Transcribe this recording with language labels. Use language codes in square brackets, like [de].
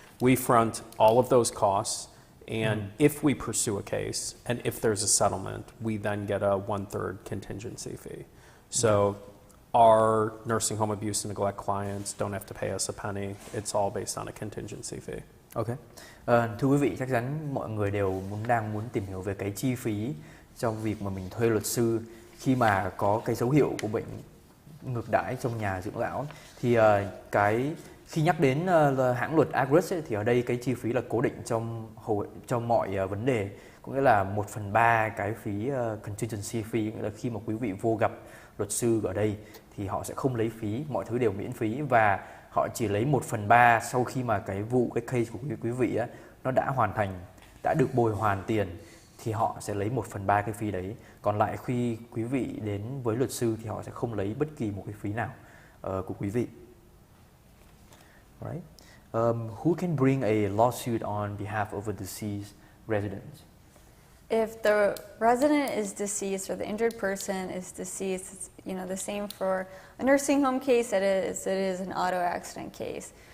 [en] We front all of those costs. And if we pursue a case, and if there's a settlement, we then get a 1/3 contingency fee. So our nursing home abuse and neglect clients don't have to pay us a penny. It's all based on a contingency fee. Okay. [vi] Thưa quý vị, chắc chắn mọi người đều đang muốn tìm hiểu về cái chi phí trong việc mà mình thuê luật sư khi mà có cái dấu hiệu của bệnh ngược đãi trong nhà dưỡng lão. Thì khi nhắc đến hãng luật AGRUSS ấy, thì ở đây cái chi phí là cố định trong mọi vấn đề, có nghĩa là 1/3 cái phí contingency fee, nghĩa là khi mà quý vị vô gặp luật sư ở đây thì họ sẽ không lấy phí, mọi thứ đều miễn phí, và họ chỉ lấy 1/3 sau khi mà cái case của quý vị á, nó đã hoàn thành, đã được bồi hoàn tiền thì họ sẽ lấy 1/3 cái phí đấy. Còn lại khi quý vị đến với luật sư thì họ sẽ không lấy bất kỳ một cái phí nào của quý vị. [en] Right? Who can bring a lawsuit on behalf of a deceased resident? If the resident is deceased or the injured person is deceased, it's the same for a nursing home case as it is an auto accident case.